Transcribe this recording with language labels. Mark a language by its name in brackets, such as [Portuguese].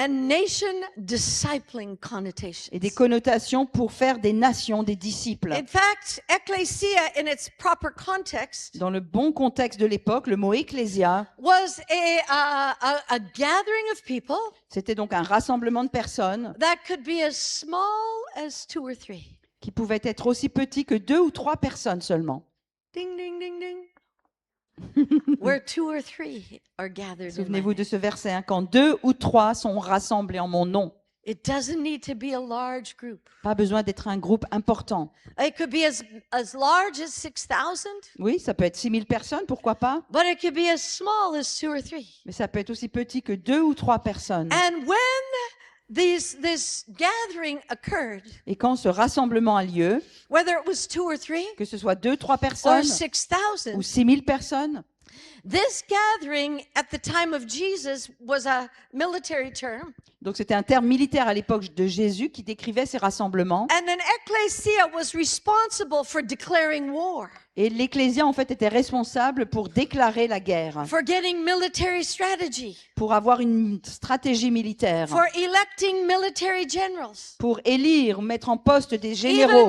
[English] and nation discipling connotations. [French] et des connotations pour faire des nations, des disciples. [English] In fact, ecclesia in its proper context [French] Dans le bon contexte de l'époque, le mot ecclésia, [English] was a gathering of people [French] c'était donc un rassemblement de personnes [English] that could be as small as 2 or 3. [French] qui pouvaient être aussi petits que 2 ou 3 personnes seulement. [English] Ding, ding, ding, ding. Where 2 or 3 are gathered in my [French] Souvenez-vous de [English] name. [French] ce verset, hein, quand 2 ou 3 sont rassemblés en mon nom. [English] It doesn't need to be a large group. [French] Pas besoin d'être un groupe important. [English] It could be as large as 6,000, [French] Oui, ça peut être 6000 personnes, pourquoi pas? [English] but it could be as small as 2 or 3. [French] Mais ça peut être aussi petit que 2 ou 3 personnes. [English] And when this gathering occurred, [French] Et quand ce rassemblement a lieu, [English] whether it was 2 or 3 [French] que ce soit 2, 3 [English] or [French] personnes [English] 6,000, [French] ou 6000 personnes, [English] this gathering at the time of Jesus was a military term. [French] donc c'était un terme militaire à l'époque de Jésus qui décrivait ces rassemblements. [English] And an ecclesia was responsible for declaring war, [French] Et l'Ecclésia, en fait, était responsable pour déclarer la guerre, [English] for getting military strategy, [French] pour avoir une stratégie militaire, [English] for electing military generals, [French] pour élire, mettre en poste des généraux,